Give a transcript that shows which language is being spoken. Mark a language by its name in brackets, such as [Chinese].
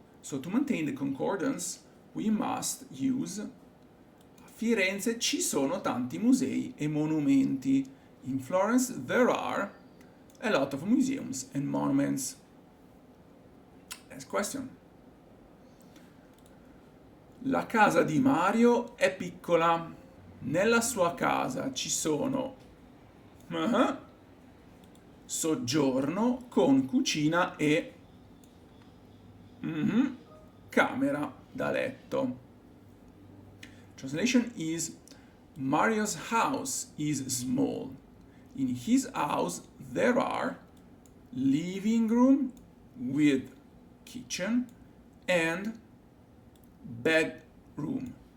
[English] So to maintain the concordance, we must use [Italian] a Firenze ci sono tanti musei e monumenti. [English] In Florence there are a lot of museums and monuments. Next question. [Italian] La casa di Mario è piccola. Nella sua casa ci sono soggiorno con cucina e camera da letto. [English] Translation is Mario's house is small. In his house there are living room with kitchen and bedroom.